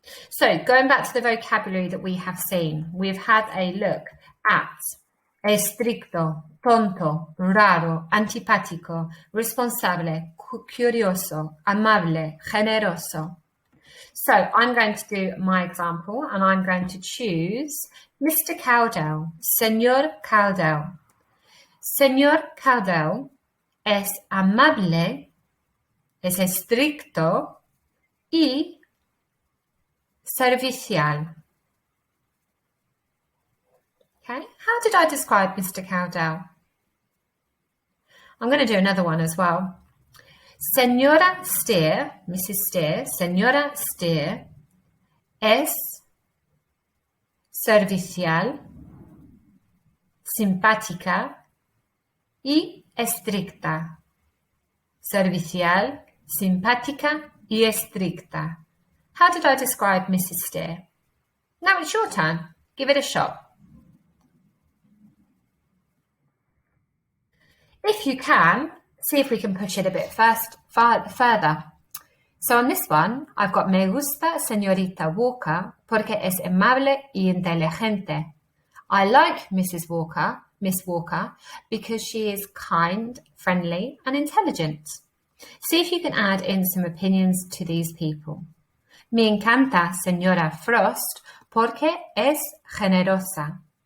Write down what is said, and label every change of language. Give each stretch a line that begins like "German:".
English: So going back to the vocabulary that we have seen, we've had a look at estricto, tonto, raro, antipático, responsable, curioso, amable, generoso. So I'm going to do my example and I'm going to choose Mr. Cowdell, Señor Cowdell.
Spanish: Señor Cowdell es amable, es estricto y servicial.
English: Okay, how did I describe Mr. Cowdell? I'm going to do another one as well.
Spanish: Señora Steer, Mrs. Steer, Señora Steer es servicial, simpática y estricta. Servicial, simpática y estricta.
English: How did I describe Mrs. Steer? Now it's your turn. Give it a shot. If you can, see if we can push it a bit further. So on this one, I've got
Spanish: me gusta señorita Walker porque es amable y inteligente.
English: I like Miss Walker, because she is kind, friendly, and intelligent. See if you can add in some opinions to these people.
Spanish: Me encanta señora Frost porque es generosa.